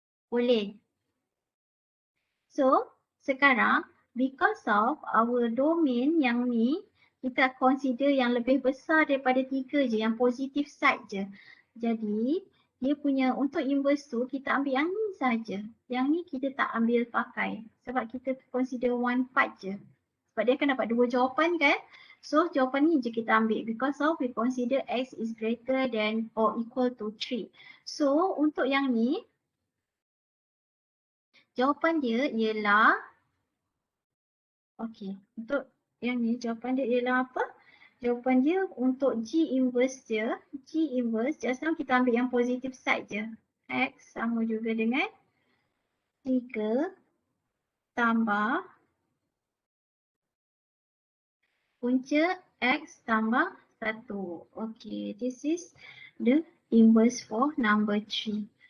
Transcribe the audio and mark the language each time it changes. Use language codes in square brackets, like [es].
[ms] Boleh. So, sekarang [en] because of our domain [ms] yang ni, kita consider yang lebih besar daripada 3 je, yang positif side je. Jadi, dia punya untuk inverse tu kita ambil yang ni saja. Yang ni kita tak ambil pakai sebab kita [en] consider one part [ms] je. Sebab dia akan dapat 2 jawapan kan? [en] So, [ms] jawapan ni je kita ambil [en] because of we consider x is greater than or equal to 3. [ms] So, untuk yang ni, jawapan dia ialah, okey, untuk yang ni jawapan dia ialah apa? Jawapan dia untuk G inverse dia, G inverse, [en] just now [ms] kita ambil yang positive side je. X sama juga dengan 3 tambah punca X tambah 1. [en] Okay, this is the inverse for number 3.